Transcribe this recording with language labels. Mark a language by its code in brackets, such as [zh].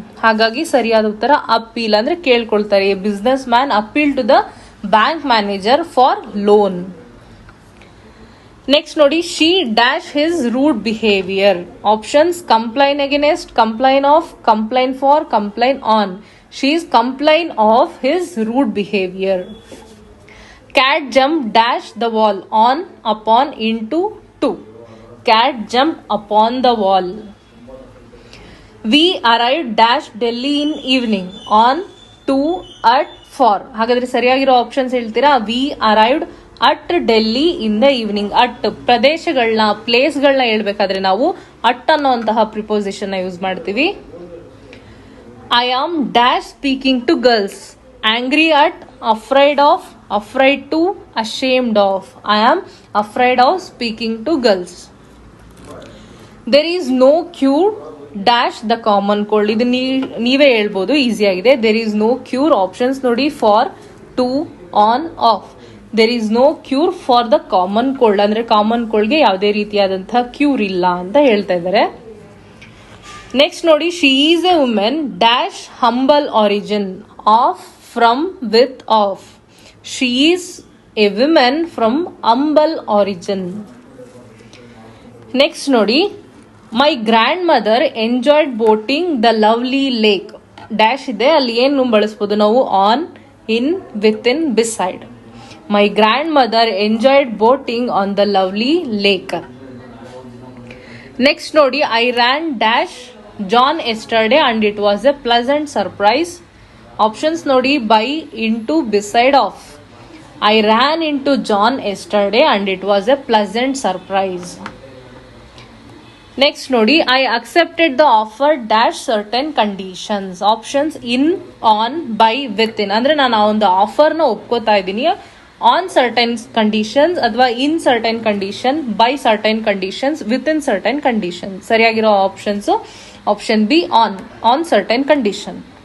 [kn] ಹಾಗಾಗಿ ಸರಿಯಾದ ಉತ್ತರ ಅಪೀಲ್, ಅಂದ್ರೆ ಕೇಳ್ಕೊಳ್ತಾರೆ. [en] A business man appeal to the bank manager for loan. Next ನೋಡಿ, she dash his rude behaviour. Options complain against, complain of, complain for, complain on. She is complain of his rude behavior. Cat jumped dash the wall, on, upon, into, to. Cat jumped upon the wall. We arrived dash Delhi in evening, on, to, at, for. [kn] ಹಾಗಾದ್ರೆ ಸರಿಯಾಗಿರೋ options ಹೇಳ್ತೀರಾ. [en] We arrived at Delhi in the evening. [kn] At ಪ್ರದೇಶಗಳನ್ನ, ಪ್ಲೇಸ್ಗಳನ್ನ ಹೇಳ್ಬೇಕಾದ್ರೆ ನಾವು at ಅನ್ನೋಂತಹ preposition use ಮಾಡ್ತೀವಿ. [en] I am dash speaking to girls. Angry at, afraid of, afraid to, ashamed of. I am afraid of speaking to girls. There is no cure dash the common cold. [kn] ಇದು ನೀವೇ ಹೇಳ್ಬೋದು, easy ಆಗಿದೆ. [en] There is no cure. Options ನೋಡಿ, for, to, on, off. There is no cure for the common cold. [kn] ಅಂದ್ರೆ common ಕೋಲ್ಡ್ಗೆ ಯಾವುದೇ ರೀತಿಯಾದಂತಹ cure ಇಲ್ಲ ಅಂತ ಹೇಳ್ತಾ ಇದ್ದಾರೆ. [en] Next ನೋಡಿ, she is a women dash humble origin, of, from, with, of. She is a women from humble origin. Next ನೋಡಿ, my grand mother enjoyed boating the lovely lake. [kn] Dash ಇದೆ, ಅಲ್ಲಿ ಏನು ಬಳಸ್ಬೋದು ನಾವು, [en] On, in, with in, beside. My grand mother enjoyed boating on the lovely lake. Next ನೋಡಿ, I ran dash John yesterday and it was a pleasant surprise. Options ನೋಡಿ, by, into, beside, of. I ran into John yesterday and it was a pleasant surprise. Next ನೋಡಿ, I accepted the offer dash certain conditions. Options in, on, by, within. [kn] ಅಂದ್ರೆ ನಾನು ಆ ಒಂದು ಆಫರ್ನ ಒಪ್ಕೋತಾ ಇದ್ದೀನಿ [en] On certain conditions, ಅಥವಾ in certain condition, by certain conditions, with in certain condition. [kn] ಸರಿಯಾಗಿರೋ options option B, [en] On certain condition.